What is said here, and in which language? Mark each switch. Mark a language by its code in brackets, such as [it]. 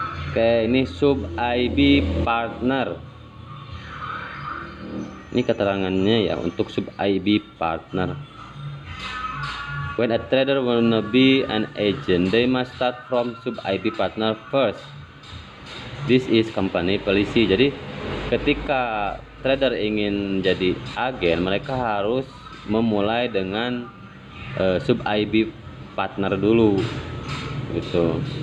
[id] Oke, ini sub IB partner. Ini keterangannya ya untuk sub IB partner. [en] When a trader wanna be an agent, they must start from sub IB partner first. This is company policy. [id] Jadi ketika trader ingin jadi agen, mereka harus memulai dengan sub IB partner dulu gitu.